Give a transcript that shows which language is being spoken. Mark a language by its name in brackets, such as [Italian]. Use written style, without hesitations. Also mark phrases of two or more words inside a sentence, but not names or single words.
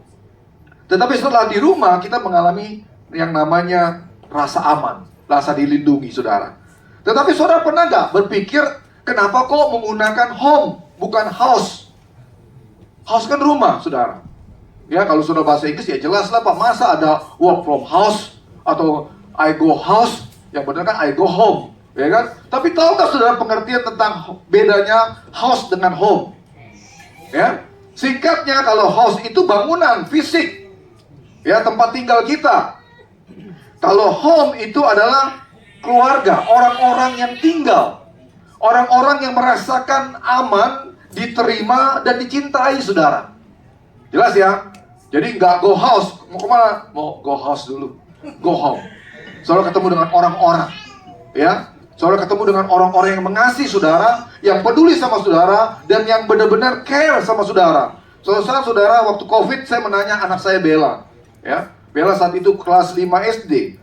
[Indonesian] Tetapi setelah di rumah, kita mengalami yang namanya rasa aman, rasa dilindungi, saudara. Tetapi saudara pernah gak berpikir, kenapa kok menggunakan home, bukan house? House kan rumah, saudara. Ya, kalau sudah bahasa Inggris ya jelas lah Pak, masa ada [English] work from house, [Indonesian] atau [English] I go house, [Indonesian] yang benar kan [English] I go home, [Indonesian] ya kan? Tapi tahu gak saudara pengertian tentang bedanya house dengan home? Ya, singkatnya kalau house itu bangunan, fisik, ya, tempat tinggal kita. Kalau home itu adalah keluarga, orang-orang yang tinggal, orang-orang yang merasakan aman, diterima, dan dicintai, saudara. Jelas ya? Jadi nggak [English] go house, [Indonesian] mau kemana? Mau [English] go house [Indonesian] dulu, [English] go home. [Indonesian] Saudara ketemu dengan orang-orang, ya. Saudara ketemu dengan orang-orang yang mengasihi saudara, yang peduli sama saudara, dan yang benar-benar care sama saudara. Saudara, waktu COVID saya menanya anak saya Bella, ya. Bella saat itu kelas 5 SD.